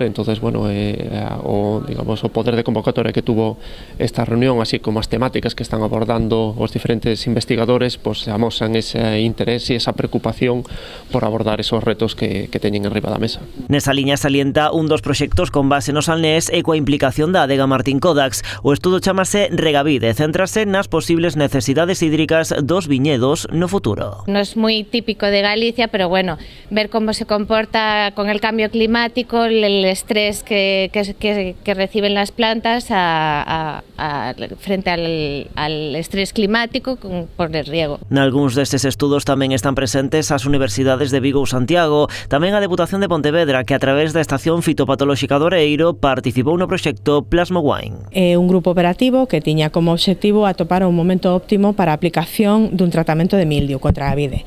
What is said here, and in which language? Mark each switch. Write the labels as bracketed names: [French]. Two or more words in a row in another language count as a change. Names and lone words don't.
[Galician] Entonces, bueno, o poder de convocatoria que tuvo esta reunión, así como as temáticas que están abordando os diferentes investigadores, pues amosan ese interés e esa preocupación por abordar esos retos que teñen enriba da mesa. Nesa liña salienta un dos proxectos con base no Salnés e coa implicación da adega Martín Kodax. O estudo chamase Regavide, céntrase nas posibles necesidades hídricas dos viñedos no futuro. [Spanish] No es muy típico de Galicia, pero bueno, ver cómo se comporta con el cambio climático, el estrés que reciben las plantas frente al estrés climático por el riego. [Galician] Nalgúns destes estudos tamén están presentes as universidades de Vigo ou Santiago, tamén a Deputación de Pontevedra, que a través da Estación Fitopatolóxica do Oreiro participou no proxecto Plasmo Wine. É un grupo operativo que tiña como obxectivo atopar un momento óptimo para a aplicación dun tratamento de mildio contra a vide.